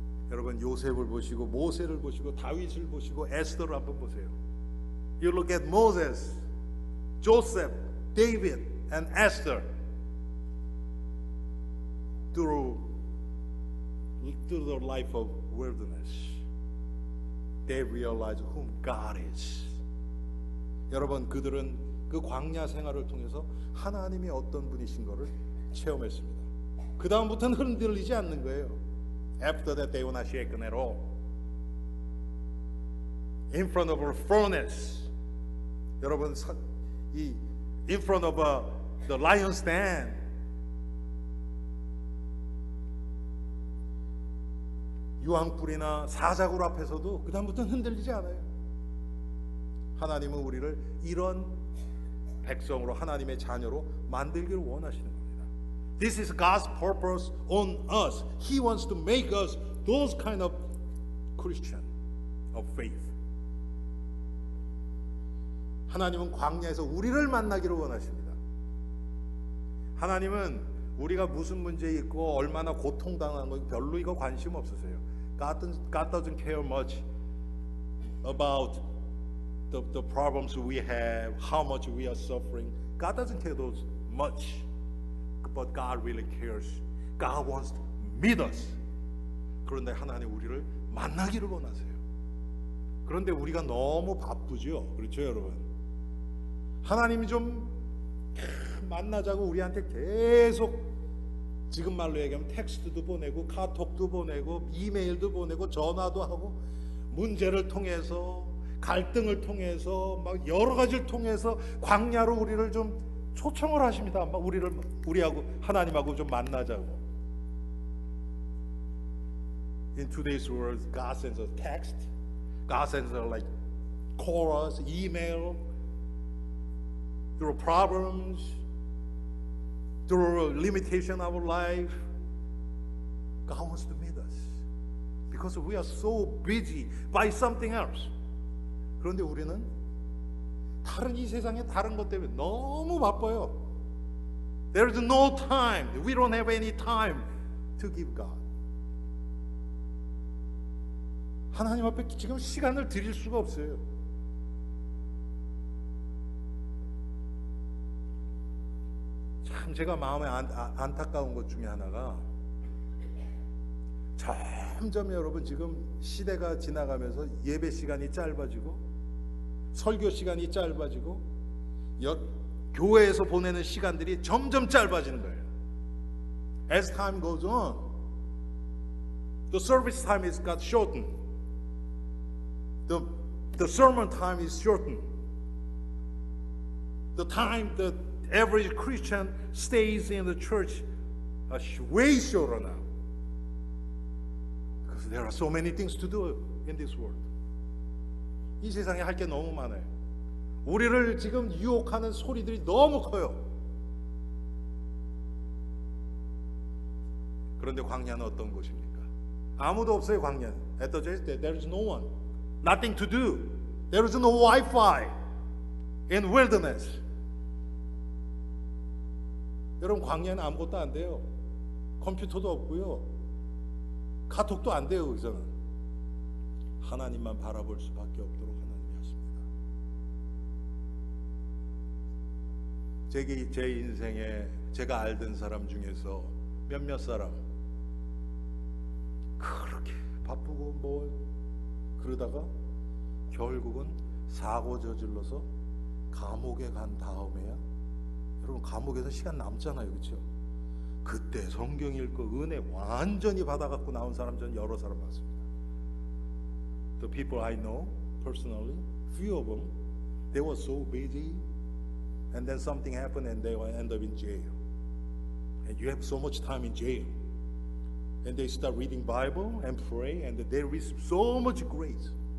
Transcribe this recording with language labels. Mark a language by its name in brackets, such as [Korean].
[Korean] 여러분, 요셉을 보시고 모세를 보시고 다윗을 보시고 에스더를 한번 보세요. [English] You look at Moses, Joseph, David, and Esther through the life of wilderness. They realize whom God is. [Korean] 여러분, 그들은 그 광야 생활을 통해서 하나님이 어떤 분이신 것을 체험했습니다. 그 다음부터는 흔들리지 않는 거예요. [English] After that they were not shaken at all. In front of a furnace. 여러분, in front of the lion's den. [Korean] 유황불이나 사자굴 앞에서도 그 다음부터는 흔들리지 않아요. 하나님은 우리를 이런 백성으로, 하나님의 자녀로 만들기를 원하시는 겁니다. [English] This is God's purpose on us. He wants to make us those kind of Christian of faith. [Korean] 하나님은 광야에서 우리를 만나기를 원하십니다. 하나님은 우리가 무슨 문제 있고 얼마나 고통당하는 거 별로 이거 관심 없으세요. [English] God doesn't care much about the problems we have, how much we are suffering. God doesn't care those much, but God really cares. God wants to meet us. [Korean] 그런데 하나님 우리를 만나기를 원하세요. 그런데 우리가 너무 바쁘죠, 그렇죠, 여러분? 하나님이 좀 만나자고 우리한테 계속, 지금 말로 얘기하면 텍스트도 보내고 카톡도 보내고 이메일도 보내고 전화도 하고 문제를 통해서 갈등을 통해서 막 여러 가지를 통해서 광야로 우리를 좀 초청을 하십니다. 막 우리하고 하나님하고 좀 만나자고. [English] In today's world, God sends a text. God sends a like call us, email, through problems, through limitation of our life. God wants to meet us because we are so busy by something else. [Korean] 그런데 우리는 다른 이 세상의 다른 것 때문에 너무 바빠요. [English] There is no time. We don't have any time to give God. [Korean] 하나님 앞에 지금 시간을 드릴 수가 없어요. 참 제가 마음에 안타까운 것 중에 하나가 점점 여러분 지금 시대가 지나가면서 예배 시간이 짧아지고 설교 시간이 짧아지고 교회에서 보내는 시간들이 점점 짧아지는 거예요. [English] As time goes on, the service time is got shortened. The sermon time is shortened. The time that every Christian stays in the church is way shorter now. Because there are so many things to do in this world. [Korean] 이 세상에 할 게 너무 많아요. 우리를 지금 유혹하는 소리들이 너무 커요. 그런데 광야는 어떤 곳입니까? 아무도 없어요. 광야는. [English] At the desert, there is no one. Nothing to do. There is no Wi-Fi in wilderness. [Korean] 여러분 광야는 아무것도 안 돼요. 컴퓨터도 없고요. 카톡도 안 돼요. 거기서는 하나님만 바라볼 수밖에 없도록 하나님이 하십니다. 제 인생에 제가 알던 사람 중에서 몇몇 사람 그렇게 바쁘고 뭐 그러다가 결국은 사고 저질러서 감옥에 간 다음에야 여러분 감옥에서 시간 남잖아요. 그렇죠? 그때 성경 읽고 은혜 완전히 받아갖고 나온 사람 전 여러 사람 봤습니다. [English] The people I know personally, few of them, they were so busy and then something happened and they end up in jail. And you have so much time in jail. And they start reading Bible and pray and they receive so much grace.